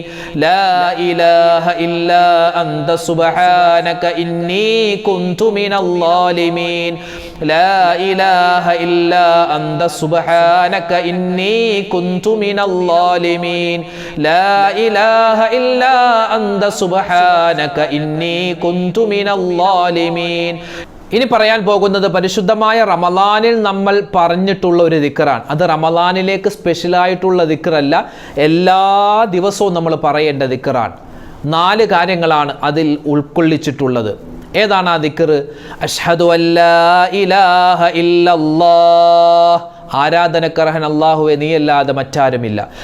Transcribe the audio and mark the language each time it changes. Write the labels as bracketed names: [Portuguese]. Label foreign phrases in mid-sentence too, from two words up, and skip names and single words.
[Arabic] لا إله إلا أنت سبحانك إني كنت من الظالمين. لا إله إلا أنت سبحانك إني كنت من الظالمين. لا إله إلا أنت سبحانك إني كنت من الظالمين. [Malayalam] ഇനി പറയാൻ പോകുന്നത് പരിശുദ്ധമായ റമളാനിൽ നമ്മൾ പറഞ്ഞിട്ടുള്ള ഒരു ദിക്റാണ്. അത് റമളാനിലേക്ക് സ്പെഷ്യലായിട്ടുള്ള ദിക്റല്ല, എല്ലാ ദിവസവും നമ്മൾ പറയേണ്ട ദിക്റാണ്. 4 കാര്യങ്ങളാണ് അതിൽ ഉൾക്കൊള്ളിച്ചിട്ടുള്ളത്. ഏതാണ് ആ ദിക്ർ? [Arabic] أشهد ألا إله إلا الله, [Malayalam] ആരാധനക്കർഹൻ അല്ലാഹുവേ നീയല്ലാതെ മറ്റാരുമില്ല.